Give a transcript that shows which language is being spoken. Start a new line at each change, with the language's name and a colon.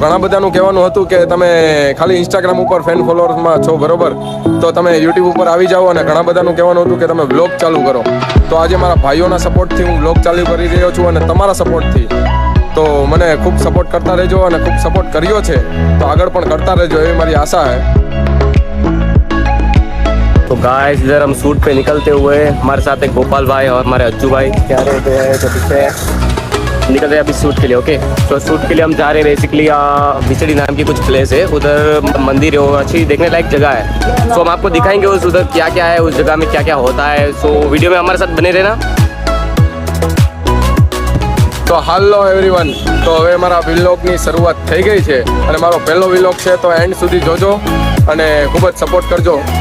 Gujarati: ઘણા બધાનું કહેવાનું હતું કે તમે ખાલી ઇન્સ્ટાગ્રામ ઉપર ફેન ફોલોઅર્સમાં છો, બરોબર, તો તમે યુટ્યુબ ઉપર આવી જાઓ। અને ઘણા બધાનું કહેવાનું હતું કે તમે વ્લોગ ચાલુ કરો। તો આજે મારા ભાઈઓના સપોર્ટથી હું વ્લોગ ચાલુ કરી રહ્યો છું અને તમારા સપોર્ટથી તો મને ખૂબ સપોર્ટ કરતા રહેજો અને ખૂબ સપોર્ટ કર્યો છે તો આગળ પણ કરતા રહેજો એવી મારી
Hindi: आशा है। तो गाइस इधर हम शूट पे निकलते हुए हमारे साथ एक गोपाल भाई और हमारे अज्जू भाई क्या रहते हैं तो पीछे निकल रहे हैं अभी शूट के लिए। ओके, तो शूट के लिए हम जा रहे हैं बेसिकली बिचड़ी नाम की कुछ प्लेस है, उधर मंदिर है, अच्छी देखने लायक जगह है। सो हम आपको दिखाएंगे उस उधर क्या क्या है, उस जगह में क्या क्या होता है। सो वीडियो में हमारे साथ बने रहना।
Gujarati: તો હાલો એવરીવન, તો હવે મારા વ્લોગની શરૂઆત થઈ ગઈ છે અને મારો પહેલો વ્લોગ છે તો એન્ડ સુધી જોજો અને ખૂબ જ સપોર્ટ કરજો।